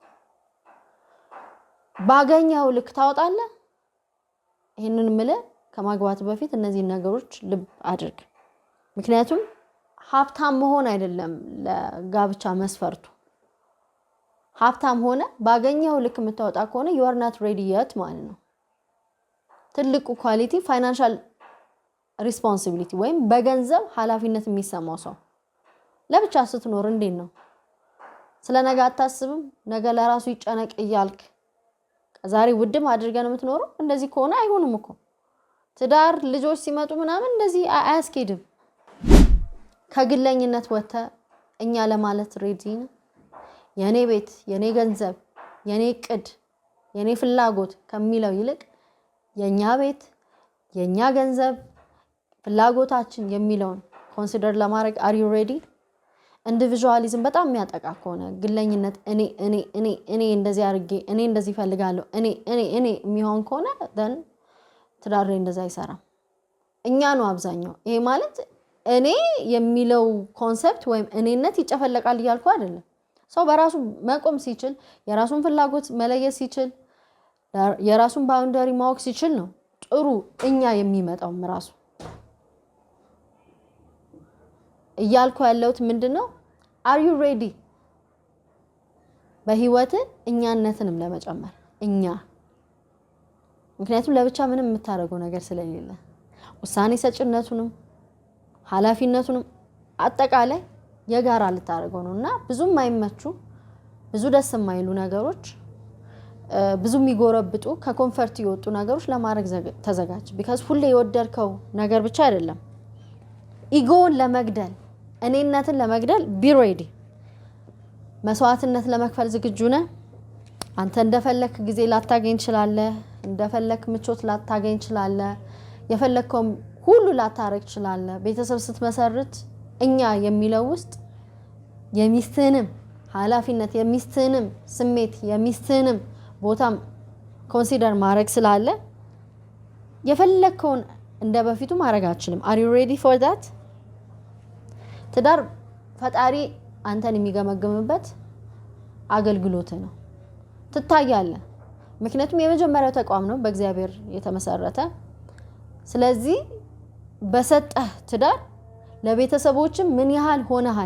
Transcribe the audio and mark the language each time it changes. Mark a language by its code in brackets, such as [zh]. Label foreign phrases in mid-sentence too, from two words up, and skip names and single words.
[am] ባገኛው ልክ ታወጣለህ። ይሄንን ምለ ከማግባት በፊት እነዚህ ነገሮች ልብ አድርግ። ምክንያቱም ሀብታም መሆን አይደለም ለጋብቻ መስፈርቱ። ሀብታም ሆነ ባገኘው ልክ የምታወጣ ከሆነ [en] you are not ready yet [am] ማለት ነው። ትልቁ [en] quality financial responsibility [am] ወይም በገንዘብ ኃላፊነት የሚሰማው ሰው። ለብቻ ስትኖር እንዴት ነው ስለነገ አታስብም? ነገ ለራሱ ይጨነቅ እያልክ ዛሬ ውድም አድርገን የምትኖረው እንደዚህ ከሆነ አይሆንም እኮ። ትዳር ልጆች ሲመጡ ምናምን እንደዚህ አያስኬድም። ከግለኝነት ወጥተ እኛ ለማለት ሬዲ ነው። የኔ ቤት የኔ ገንዘብ የኔ ቅድ የኔ ፍላጎት ከሚለው ይልቅ የኛ ቤት የኛ ገንዘብ ፍላጎታችን የሚለውን ኮንሲደር ለማድረግ [en] are you ready? [am] ኢንዲቪጁዋሊዝም በጣም የሚያጠቃ ከሆነ ግለኝነት እኔ እንደዚህ አርጌ እኔ እንደዚህ ፈልጋለሁ እኔ የሚሆን ከሆነ then ትዳር እንደዛ አይሰራም። እኛ ነው አብዛኛው ይሄ ማለት እኔ የሚለው ኮንሰፕት ወይም እኔነት ይጨፈለቃል እያልኩ አይደለም። ሰው በራሱ መቆም ሲችል የራሱን ፍላጎት መለየት ሲችል የራሱን ባውንደሪ ማወቅ ሲችል ነው ጥሩ እኛ የሚመጣው ራሱ እያልኩ ያለሁት ምንድነው [en] are you ready [am] በህይወት እኛነትንም ለመጨመር እኛ ምክንያቱም ለብቻ ምንም የምታረገው ነገር ስለሌለ ውሳኔ ሰጭነቱንም ኃላፊነቱንም አጠቃላይ የጋራ ልታረገው ነውና ብዙም አይመቹ ብዙ ደስ የማይሉ ነገሮች ብዙ የሚጎረብጡ ከኮምፈርት ይወጡ ነገሮች ለማድረግ ተዘጋጅ because ሁሌ የወደድከው ነገር ብቻ አይደለም ኢጎን ለመግደል እኔነትን ለመግደል [en] be ready [am] መስዋዕትነት ለመክፈል ዝግጁ ነህ። አንተ እንደፈለክ ጊዜ ላታገኝ ይችላልህ እንደፈለክ ምቾት ላታገኝ ይችላልህ የፈለከው ሁሉ ላታረግ ይችላልህ። ቤተሰብ ስትመሰርት እኛ የሚለው ውስጥ የሚስትህንም ኃላፊነት የሚስትህንም ስሜት የሚስትህንም ቦታም ኮንሲደር ማድረግ ስላለ የፈለከውን እንደ በፊቱ ማድረግ አትችልም። [en] are you ready for that? [am] ትዳር ፈጣሪ አንተን የሚገመግምበት አገልግሎት ነው። ትታያለህ። ምክንያቱም የመጀመሪያው ተቋም ነው በእግዚአብሔር የተመሰረተ። ስለዚህ በሰጠህ ትዳር ለቤተሰቦችም ምን ያህል ሆነሃል?